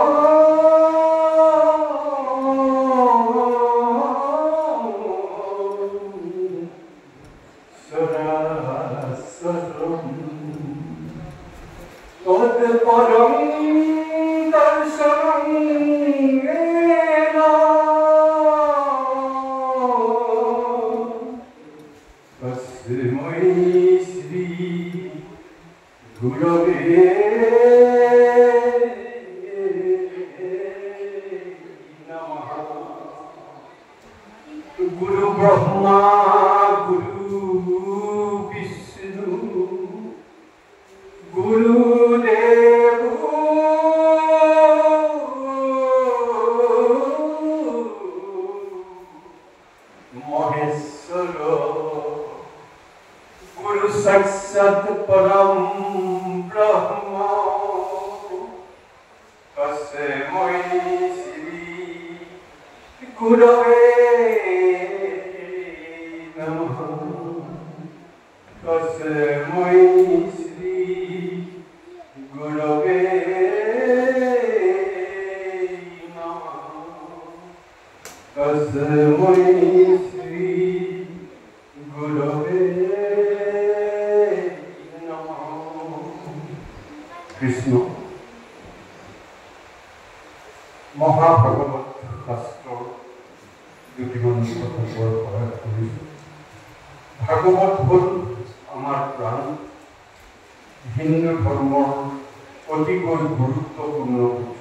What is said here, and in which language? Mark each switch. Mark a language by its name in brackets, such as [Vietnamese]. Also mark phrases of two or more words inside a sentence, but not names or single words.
[Sanskrit] সদাসর্বং তৎপরং দর্শনং য়েন তস্मै শ্রী গুরবে নমঃ। গুরু ব্রহ্মা গুরু বিষ্ণু গুরুদেব মহেশ্বর, গুরু সাক্ষাৎ পরম ব্রহ্ম তস্मै শ্রী গুরবে নমঃ। তস্मै শ্রী গুরবে নমঃ। তস্मै শ্রী গুরবে নমঃ। [Assamese] কৃষ্ণ মহাভাগৱত শাস্ত্ৰৰ দুটিমান কথা কোৱাৰ প্ৰয়াস কৰিছোঁ। ভাগৱত হ'ল আমাৰ প্ৰাণ, হিন্দু ধৰ্মৰ অতিকৈ গুৰুত্বপূৰ্ণ পুথি।